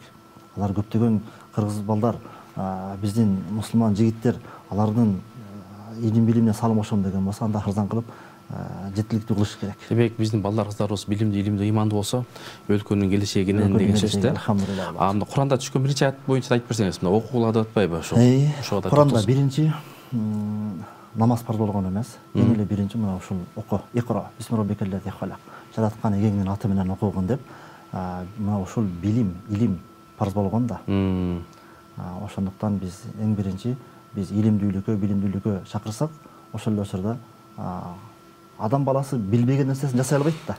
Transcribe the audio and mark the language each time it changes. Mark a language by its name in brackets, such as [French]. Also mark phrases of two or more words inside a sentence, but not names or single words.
[Kyrgyz] Алар көптөгөн кыргыз балдар, биздин мусулман жигиттер алардын илим билимине салым кошом деген болсо, анда арзан кылып жеткиликтүү кылыш керек. Демек биздин балдар кыздарыбыз билимдүү, илимдүү, ыймандуу болсо, өлкөнүн келечеги кенен деген сөз да. Анда Куранда түшкөн биринчи аят боюнча айтып берсеңиз, мына окуугула деп атпайбы ошо? Куранда биринчи намаз парз болгон эмес. Эң эле биринчи мына ушул оку, [Arabic] اقرأ بسم الله خلق. [Kyrgyz] Жараткан эгеңдин аты менен окугун деп, мына ушул билим, илим парз болгон да. Ошондуктан биз эң биринчи биз илимдүүлүккө, билимдүүлүккө чакырсак, ошол эле учурда адам баласы билбеген нерсесин жасай албайт да.